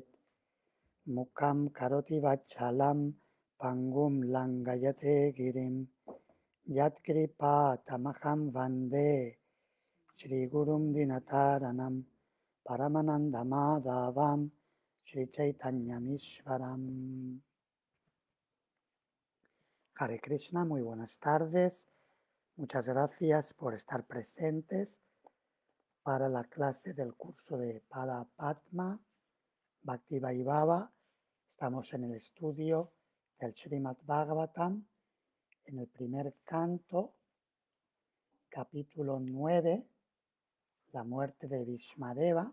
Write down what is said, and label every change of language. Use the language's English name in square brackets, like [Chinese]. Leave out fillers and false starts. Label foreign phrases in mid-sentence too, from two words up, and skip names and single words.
[Sanskrit] मूकं करोति वाचालं पङ्गुं लङ्घयते गिरिं यत्कृपा तमहं वन्दे श्री गुरुं दीनतारणम् परमानन्द माधवं श्री चैतन्यमीश्वरम्. हरे कृष्ण, [Spanish] muy buenas tardes. Muchas gracias por estar presentes para la clase del curso de Pada Padma Bhakti Vaibhava. Estamos en el estudio del Srimad Bhagavatam, en el primer canto, capítulo 9, la muerte de Bhishmadeva.